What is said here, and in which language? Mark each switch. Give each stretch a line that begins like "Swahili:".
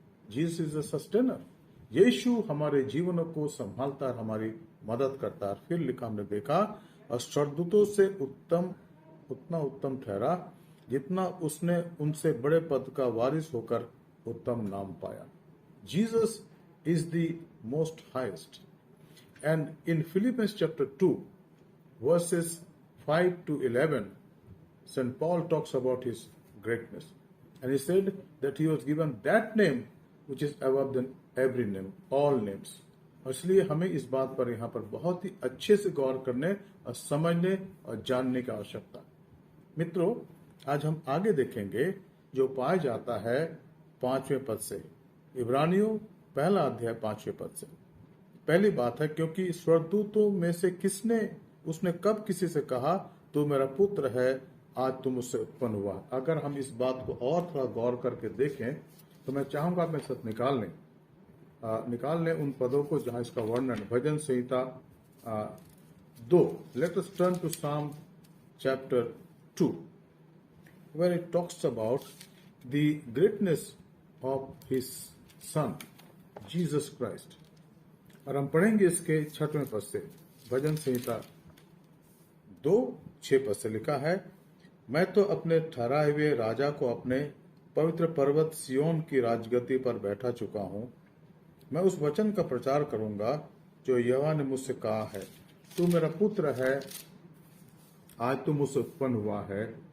English: Jesus is the sustainer.
Hindi: यीशु हमारे जीवन को संभालता है, हमारी मदद करता है। फिर लिखा हमने देखा, और स्वर्गदूतों से उतना उत्तम ठहरा जितना उसने उनसे बड़े पद का वारिस होकर उत्तम नाम पाया।
English: Jesus is the most highest. And in Philippians chapter 2, verses 5 to 11, St. Paul talks about his greatness. And he said that he was given that name which is above than every name, all names.
Hindi: और इसलिए हमें इस बात पर यहाँ पर बहुत ही अच्छे से गौर करने और समझने और जानने की आवश्यकता। मित्रों, आज हम आगे देखेंगे जो पाया जाता है 5वें पद से, इब्रानियों पहला अध्याय 5वें पद से। पहली बात है, क्योंकि स्वर्गदूतों में से उसने कब किसी से कहा तू मेरा पुत्र है, आज तुम उससे उत्पन्न हुआ। अगर हम इस बात को और थोड़ा गौर करके देखें तो मैं चाहूंगा अपने साथ निकाल लें उन पदों को जहां इसका वर्णन भजन संहिता 2।
English: Let us turn to psalm chapter 2 where it talks about the greatness of his son Jesus Christ.
Hindi: और हम पढ़ेंगे इसके 6वें पद से। भजन संहिता 2:6 पद से लिखा है, मैं तो अपने ठहराए हुए राजा को अपने पवित्र पर्वत सियोन की राजगद्दी पर बैठा चुका हूं। मैं उस वचन का प्रचार करूंगा जो यहोवा ने मुझसे कहा है, तू मेरा पुत्र है, आज तू मुझसे उत्पन्न हुआ है।